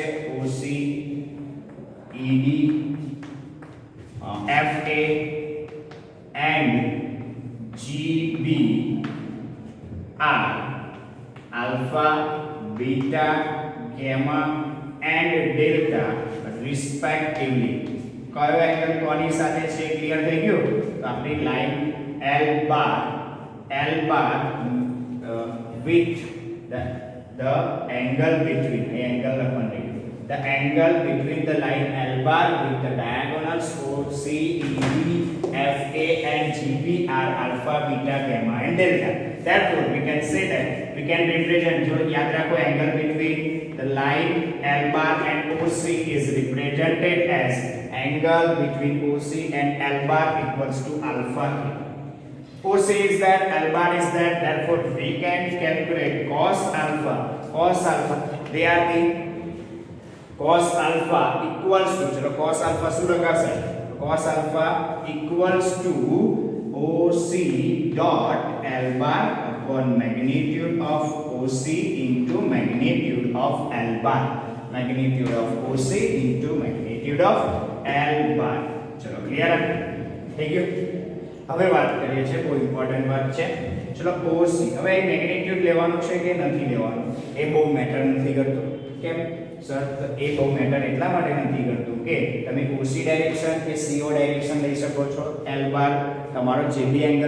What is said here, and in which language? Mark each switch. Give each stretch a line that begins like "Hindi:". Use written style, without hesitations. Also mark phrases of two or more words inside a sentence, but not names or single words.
English: OC, ED, FA and GB are alpha, beta, gamma and delta respectively.
Gujarati: કયો એંગલ કોની સાથે છે ક્લિયર થઈ ગયું? તો આપણી
English: લાઈન L bar with the angle between the angle between the line L bar with the diagonals OC, ED, FA and GB are alpha, beta, gamma and delta. Therefore we can say that we can represent,
Hindi: जो याद रखो,
English: angle between the line L bar and OC is represented as angle between OC and L bar equals to alpha. OC is that, L bar is that, therefore we can calculate cos alpha. cos alpha they are the cos alpha equals to ચલો cos alpha
Gujarati: શું લખાશે
English: cos alpha equals to OC dot L bar upon magnitude of OC into magnitude of L bar magnitude of OC into magnitude of L bar
Gujarati: ચલો ક્લિયર થઈ ગયું હવે વાત કરીએ છીએ બહુ ઇમ્પોર્ટન્ટ વાત છે ચલો OC હવે એ મેગ્નીટ્યુડ લેવાનું છે કે નથી લેવાનું એ બહુ મેટર નથી કરતું કેમ સર એ બહુ મેટર એટલા માટે નથી કરતું કે તમે OC ડાયરેક્શન કે CO ડાયરેક્શન લઈ શકો છો L બાર તમારો જે બી એંગલ